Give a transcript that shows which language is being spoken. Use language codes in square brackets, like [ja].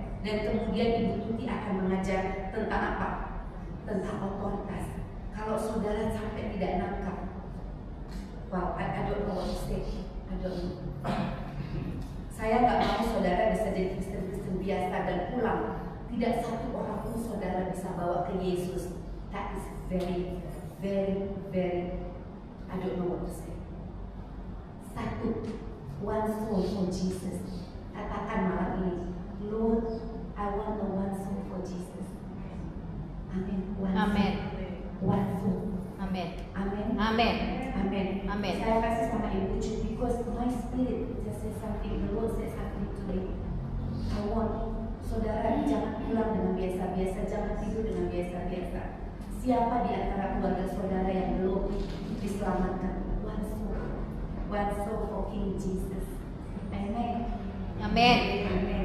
[id] Dan kemudian Ibu Tuti akan mengajar tentang apa? Tentang otoritas. Kalau saudara sampai tidak nangkap, [en] wow, I don't know what to say. I don't know. [id] Saya nggak mau saudara bisa jadi Kristen biasa dan pulang. Tidak satu orang pun saudara bisa bawa ke Yesus. [en] That is very, very, very, I don't know what to say. Satu, one soul for Jesus. [id] Katakan malam ini, [en] Lord, I want the one soul for Jesus. Amin. [id] Amin. [en] One soul. [id] Amin. Amin. Amin. Amin. Amin. Saya kasih sama Ibu [en] because my spirit just said something. The Lord said something to me. I want [id] saudara jangan pulang dengan biasa-biasa, jangan tidur dengan biasa-biasa. Siapa di antara keluarga saudara yang belum diselamatkan? [en] One soul for King Jesus. Amen. [id] Amin. Amin.